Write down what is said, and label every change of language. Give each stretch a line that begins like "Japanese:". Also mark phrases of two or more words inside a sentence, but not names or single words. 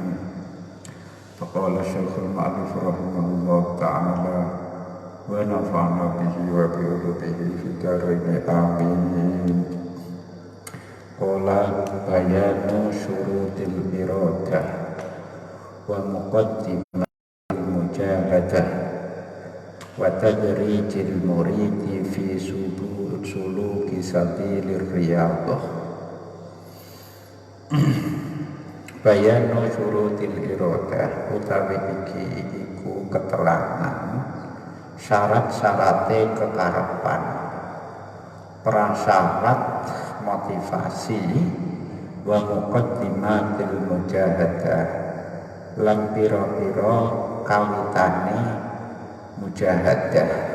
Arabic: فقال الشيخ المعروف رحمه الله تعالى ونفعنا به وبعلومه في الدارين آمين. قال بيان شروط الإرادة ومقدمة المجاهدة وتدريج المريد في سلوك سبيل الرياضة. بيان شروط الإرادة
Javanese: utawi iki iku keterangan syarat-syarate kekarepan,
Indonesian: prasyarat motivasi,
Arabic: ومقدمة المجاهدة
Javanese: lan pira-pira kawitane mujahadah